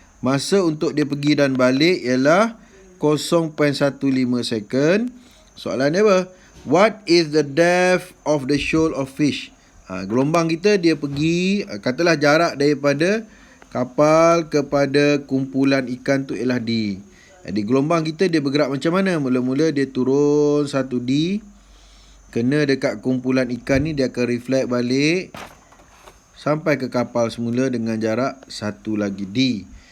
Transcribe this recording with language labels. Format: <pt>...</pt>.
<ms>Masa untuk dia pergi dan balik ialah 0.15 second. Soalan dia apa?</ms> <en>What is the depth of the shoal of fish?</en> <ms>Gelombang kita dia pergi, katalah jarak daripada kapal kepada kumpulan ikan tu ialah D. Jadi gelombang kita dia bergerak macam mana? Mula-mula dia turun 1D, kena dekat kumpulan ikan ni, dia akan reflect balik sampai ke kapal semula dengan jarak 1 lagi D.</ms>